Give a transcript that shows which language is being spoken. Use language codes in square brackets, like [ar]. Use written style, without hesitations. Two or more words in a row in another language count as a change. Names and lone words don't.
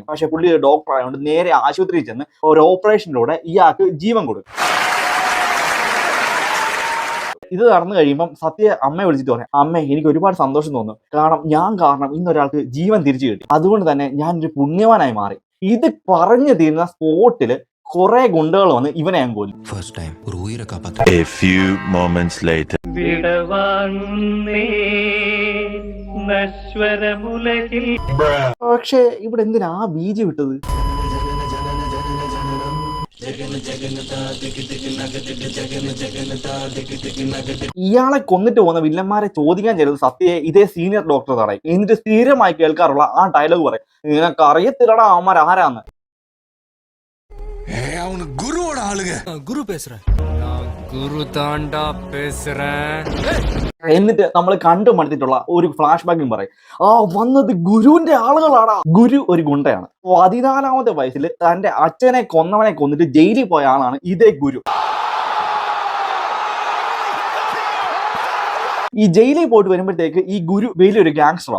[ml] പക്ഷെ പുള്ളി ഒരു ഡോക്ടർ ആയതുകൊണ്ട് നേരെ ആശുപത്രിയിൽ ചെന്ന് ഒരു ഓപ്പറേഷനിലൂടെ ഇയാൾക്ക് ജീവൻ കൊടുക്കും. ഇത് നടന്നു കഴിയുമ്പം സത്യ അമ്മയെ വിളിച്ചിട്ട് പറയാം, അമ്മേ എനിക്ക് ഒരുപാട് സന്തോഷം തോന്നുന്നു, കാരണം ഇന്നൊരാൾക്ക് ജീവൻ തിരിച്ചു കിട്ടി, അതുകൊണ്ട് തന്നെ ഞാൻ ഒരു പുണ്യവാനായി മാറി. ഇത് പറഞ്ഞു തീരുന്ന സ്പോട്ടില് കുറെ ഗുണ്ടകൾ വന്ന് ഇവനെ ഞാൻ കൊല്ലും. [en] A few moments later. [ml] പക്ഷെ ഇവിടെ എന്തിനാ ബീജി വിട്ടത്? ഇയാളെ കൊന്നിട്ട് പോകുന്ന വില്ലന്മാരെ ചോദിക്കാൻ ചെല്ലുന്നത് സത്യയെ ഇതേ സീനിയർ ഡോക്ടർ തടയും. എന്നിട്ട് സ്ഥിരമായി കേൾക്കാറുള്ള ആ ഡയലോഗ് പറയും, നിനക്ക് അറിയത്തില്ലടാ അവന്മാർ ആരാന്ന്. [ta] குருவோட ஆளுங்க குரு பேசுறேன் குரு தாண்டா பேசுறேன். [ml] എന്നിട്ട് നമ്മൾ കണ്ടു മടുത്തിട്ടുള്ള ഒരു ഫ്ലാഷ് ബാക്കും പറയും, ആ വന്നത് ഗുരുവിന്റെ ആളുകളാടാ. ഗുരു ഒരു ഗുണ്ടയാണ്. 14ാമത്തെ വയസ്സിൽ തന്റെ അച്ഛനെ കൊന്നവനെ കൊന്നിട്ട് ജയിലിൽ പോയ ആളാണ് ഇതേ ഗുരു. ഈ ജയിലിൽ പോയിട്ട് വരുമ്പോഴത്തേക്ക് ഈ ഗുരു വലിയൊരു ഗാങ്സ്റ്ററാണ്.